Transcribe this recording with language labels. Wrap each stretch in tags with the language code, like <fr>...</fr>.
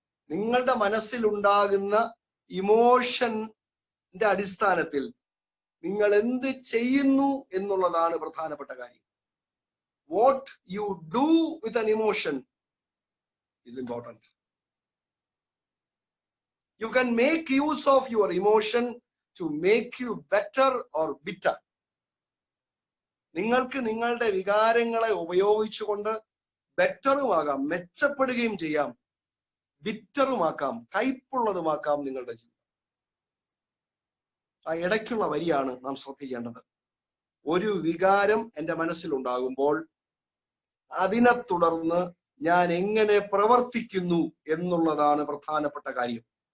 <ml>നിങ്ങളുടെ മനസ്സിലുണ്ടാകുന്ന ഇമോഷന്റെ അടിസ്ഥാനത്തിൽ നിങ്ങൾ എന്ത് ചെയ്യുന്നു എന്നുള്ളതാണ് പ്രധാനപ്പെട്ട കാര്യം.</ml> <en>What you do with an emotion is important. You can make use of your emotion to make you better or bitter.</en> <ml>നിങ്ങൾക്ക് നിങ്ങളുടെ വികാരങ്ങളെ ഉപയോഗിച്ചുകൊണ്ട് ബെറ്ററുമാകാം, മെച്ചപ്പെടുകയും ചെയ്യാം, ബിറ്ററുമാക്കാം, കയ്പുള്ളതുമാക്കാം നിങ്ങളുടെ ജീവിതം. ആ ഇടയ്ക്കുള്ള വരിയാണ് നാം ശ്രദ്ധിക്കേണ്ടത്. ഒരു വികാരം എന്റെ മനസ്സിലുണ്ടാകുമ്പോൾ അതിനെ തുടർന്ന് ഞാൻ എങ്ങനെ പ്രവർത്തിക്കുന്നു എന്നുള്ളതാണ് പ്രധാനപ്പെട്ട കാര്യം.</ml>